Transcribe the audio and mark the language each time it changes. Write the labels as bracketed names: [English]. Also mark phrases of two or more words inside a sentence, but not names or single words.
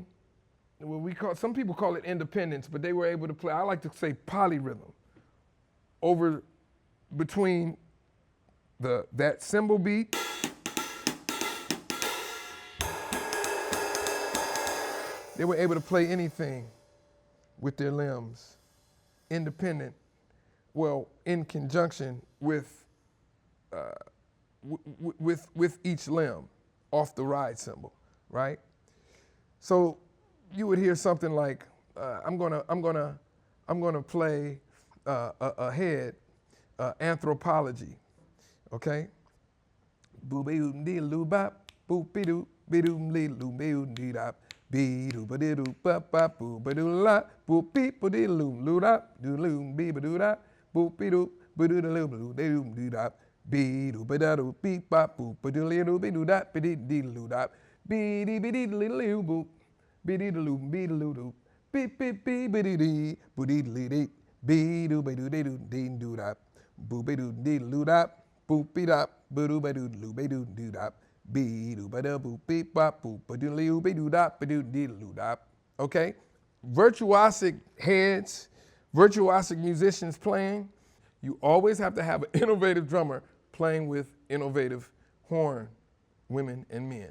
[English] Some people call it independence, but they were able to play, I like to say polyrhythm, over between that cymbal beat they were able to play anything with their limbs, independent, well, in conjunction with each limb off the ride cymbal, right? So you would hear something like, I'm gonna play a head, anthropology, okay? Boop dee loo bop, boop be doo lee loo dee dop, be doo ba dee doo bop bop boop ba doo la, boop beep ba dee loo dop, doo loo be ba doo dop, boop be doo ba doo loo dee dop, be doo ba da doo beep bop boop ba doo lee doo be doo dop, be dee loo dop, be dee loo boop, be dee loo doo, beep beep beep ba dee dee, boo dee lee dee, be doo ba doo dee doo dop, boop be doo dee loo dop, boop be dop, ba doo ba doo loo be doo doo dop, be doo ba da boop beep bop boop ba doo lee be doo dop, ba doo dee loo dop. Okay, virtuosic heads, virtuosic musicians playing. You always have to have an innovative drummer playing with innovative horn women and men.